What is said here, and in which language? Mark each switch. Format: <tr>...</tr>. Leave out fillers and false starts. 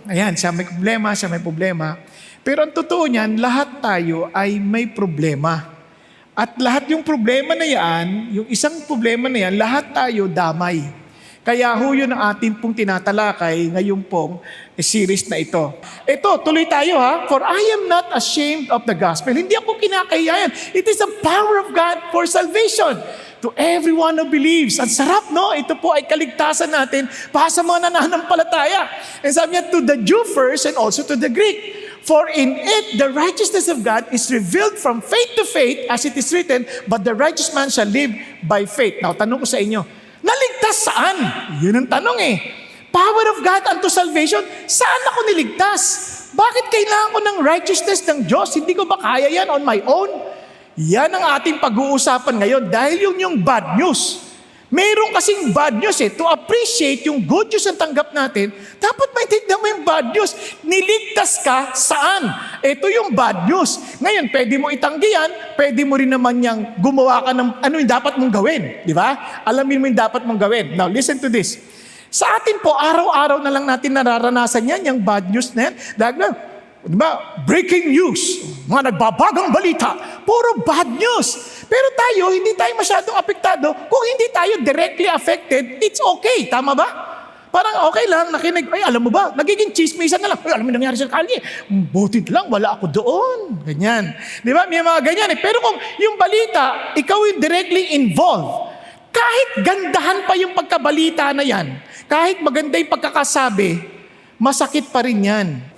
<tl>Ayan, siya may problema. Pero ang totoo niyan, lahat tayo ay may problema. At lahat yung problema na yan, yung isang problema na yan, lahat tayo damay. Kaya ho yun ang ating pong tinatalakay ngayon pong series na ito. Ito, tuloy tayo ha.</tl> <en>For I am not ashamed of the gospel.</en> <tl>Hindi ako kinakahiyayan.</tl> <en>It is the power of God for salvation to everyone who believes.</en> <tl>Ang sarap, no? Ito po ay kaligtasan natin para sa mga nananampalataya.</tl> <en>And sabi niya, to the Jew first and also to the Greek. For in it, the righteousness of God is revealed from faith to faith, as it is written, but the righteous man shall live by faith. Now,</en> <tl>tanong ko sa inyo, naligtas saan? Yun ang tanong eh.</tl> <en>Power of God unto salvation,</en> <tl>saan ako niligtas? Bakit kailangan ko ng righteousness ng Diyos? Hindi ko ba kaya yan</tl> <en>on my own?</en> <tl>Yan ang ating pag-uusapan ngayon dahil yung bad news. Mayroon kasing bad news eh.</tl> <en>To appreciate</en> <tl>yung good news ang tanggap natin, dapat maintindihan mo yung bad news. Niligtas ka saan? Ito yung bad news. Ngayon, pwede mo itanggihan, pwede mo rin naman niyang gumawa ka ng ano yung dapat mong gawin. Di ba? Alamin mo yung dapat mong gawin.</tl> <en>Now, listen to this.</en> <tl>Sa atin po, araw-araw na lang natin nararanasan yan, yung bad news na yan. Dahil na, diba? Breaking news, mga nagbabagang balita, puro bad news. Pero tayo, hindi tayo masyadong apektado. Kung hindi tayo directly affected,</tl> <en>it's okay.</en> <tl>Tama ba? Parang okay lang, nakinig. Ay, alam mo ba, nagiging chismisan na lang. Ay, alam mo nangyari sa kalye. Butit lang, wala ako doon. Ganyan. Di ba? May mga ganyan eh. Pero kung yung balita, ikaw yung directly involved, kahit gandahan pa yung pagkabalita na yan, kahit maganda yung pagkakasabi, masakit pa rin yan.</tl>